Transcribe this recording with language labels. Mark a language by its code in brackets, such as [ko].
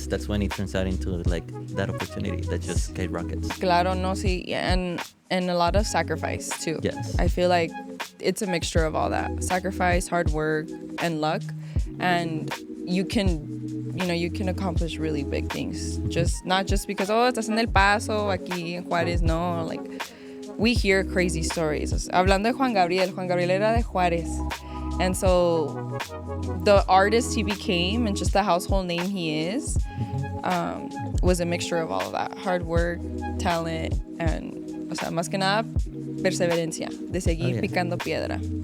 [en] That's when it turns out into, like, that opportunity that just skyrockets. [es] Claro, no, sí. [en] And a lot of sacrifice, too. Yes. I feel like it's a mixture of all that. Sacrifice, hard work, and luck. And you can accomplish really big things. Not just because, [es] estás en El Paso, aquí en Juárez. [en] No, like, we hear crazy stories. [es] Hablando de Juan Gabriel era de Juárez. [en] And so the artist he became and just the household name he is was a mixture of all of that. Hard work, talent, and, [es] o sea, más que nada, perseverancia, de seguir picando piedra.